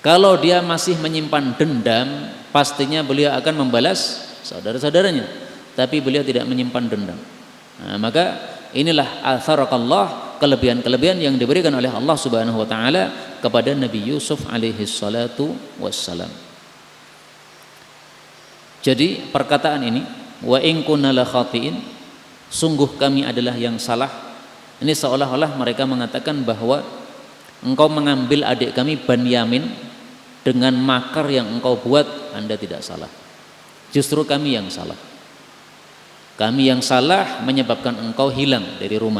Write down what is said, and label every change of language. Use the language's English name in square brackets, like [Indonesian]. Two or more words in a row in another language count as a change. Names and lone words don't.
[Indonesian] Kalau dia masih menyimpan dendam, pastinya beliau akan membalas saudara-saudaranya. Tapi beliau tidak menyimpan dendam. Nah, maka inilah atharakallah, kelebihan-kelebihan yang diberikan oleh Allah [Arabic] سبحانه وتعالى [Indonesian] kepada Nabi Yusuf [Arabic] عليه الصلاة والسلام. [Indonesian] Jadi perkataan ini, [Arabic] وإن كنا لخاطئين, [Indonesian] sungguh kami adalah yang salah. Ini seolah-olah mereka mengatakan bahwa engkau mengambil adik kami Banyamin dengan makar yang engkau buat, Anda tidak salah. Justru kami yang salah. Kami yang salah menyebabkan engkau hilang dari rumah.